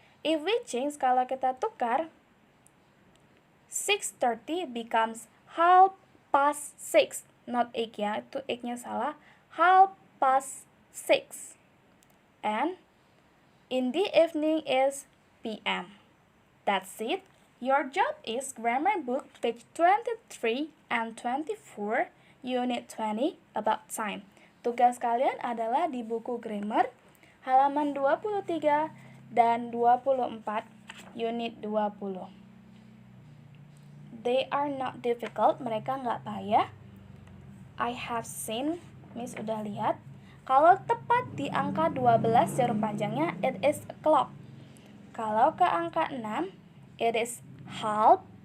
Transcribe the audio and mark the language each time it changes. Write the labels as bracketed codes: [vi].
[id] If we change, kalau kita tukar, 6:30 becomes 6:30, not 8 ya, itu 8-nya salah, 6:30. [en] And in the evening is PM. That's it. Your job is grammar book page 23 and 24, unit 20, about time. [id] Tugas kalian adalah di buku grammar halaman 23 dan 24, unit 20. [en] They are not difficult, mereka nggak payah. I have seen, Miss udah lihat. [id] Kalau tepat di angka 12 jarum panjangnya, it is a clock. Kalau ke angka 6, it is half.